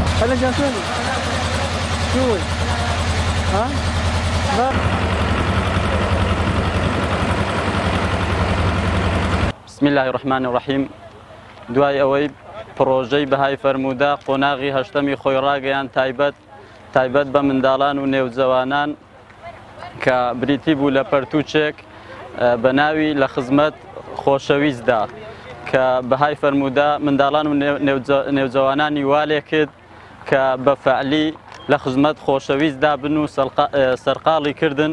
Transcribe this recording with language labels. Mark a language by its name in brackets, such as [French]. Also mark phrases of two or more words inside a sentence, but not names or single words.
[Arabic] هلا جاتوني شوي ها بسم الله الرحمن الرحيم. [Central Kurdish] دوای ئەوەی پرۆژەی بەهای فەرموودا قۆناغی هەشتەمی خۆی ڕاگەیان تایبەت بە منداڵان و نێوجەوانان کە بریتی بوو لە پەرتوچێک بە ناوی لە خزمەت خۆشەویستدا کە بەهای فەرموودا منداڵان و نێوجەوانانی والێ کرد کە بە فەعلی لە خزمەت خۆشەویستدا بن و سەرقاڵی کردن